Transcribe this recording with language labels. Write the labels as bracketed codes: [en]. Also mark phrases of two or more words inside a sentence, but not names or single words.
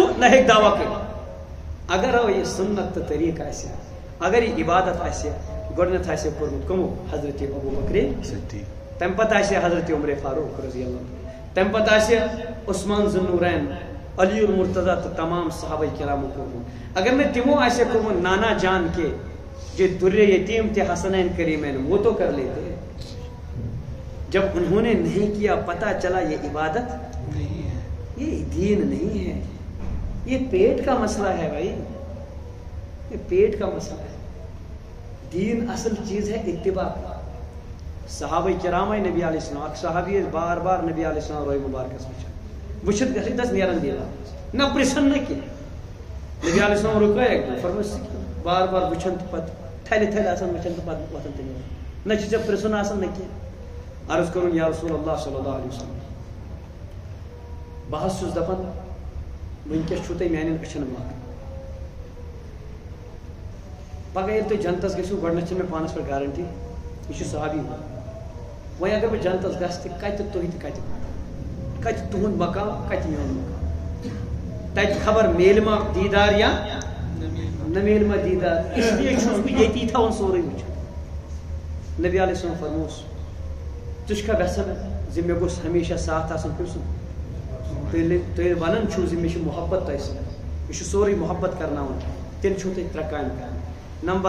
[ks] نہ ہیٚکہِ دعوا کٔرِتھ اگر یہِ سنت تہٕ طریٖقہٕ آسہِ اگر یہِ عبادت آسہِ گۄڈنیٚتھ آسہِ کوٚرمُت کٕمو حضرت ابو بکر تمہِ پتہٕ آسہِ حضرت عمر فاروق [ar] رضی اللہ [ks] تمہِ پتہٕ آسہِ عثمان ذوالنورین علی المرتضیٰ تہٕ تمام صحابہ کرامو کوٚرمُت اگر نہٕ تِمو آسہِ کوٚرمُت [ur] نانا جان کے جو درے یتیم تھے حسنین کریمین وہ تو کر لیتے جب انہوں نے نہیں کیا پتہ چلا یہ عبادت یہ دین نہیں ہے یہ پیٹ کا مسئلہ ہے بھائی یہ پیٹ کا مسئلہ ہے دین اصل چیز ہے اتباع صحابہ کرام [ks] نبی [ar] علیہ السلام [ks] اک صحابی بار بار نبی [ar] علیہ السلام [ks] روی مبارکس وچھت گژھِ دس نیرن دیوار نہ پرژھن نہ کینٛہہ نبی [ar] علیہ السلام [ks] رُکٲے اکہِ دۄہ فرمٲے بار بار وٕچھان تہٕ پتہٕ تھلہِ تھلہِ آسان وٕچھان تہٕ پتہٕ وۄتھان تہِ نیران نہ چھُ ژےٚ پرژھُن آسان نہ کینٛہہ عرض کوٚرُن [ar] یا رسول اللہ صلی اللہ علیہ وسلم [ks] بہٕ حظ چھُس دپان وٕنکیٚس چھُو تۄہہِ میانٮ۪ن أچھن مکھ پگہہ ییٚلہِ تُہۍ جنتس گٔژھِو گۄڈنیٚتھ چھِ مےٚ پانس پٮ۪ٹھ گارنٹی یہِ چھُ صحابی وۄنۍ اگر بہٕ جنتس گژھٕ تہِ کتہِ تُہۍ تہِ کتہِ تُہُنٛد مقام کتہِ میون مقام تتہِ خبر میلہِ ما دیٖدار یا نہ میلہِ ما دیٖدار [ur] اس لیے [ks] چھُس بہٕ ییٚتی تھاوان سورُے وٕچھِتھ نبی [ar] علیہ السلام [ks] فرموس ژٕ چھُکھا یژھان زِ مےٚ گوٚژھ ہمیشہ ساتھ آسُن کٔمۍ سُنٛد تُہۍ ونان چھُو زِ مےٚ چھُ محبت تۄہہِ سۭتۍ یہِ چھُ سورُے محبت کرناوان تیٚلہِ چھُو تۄہہِ ترٛےٚ کامہِ کرنہِ نمبر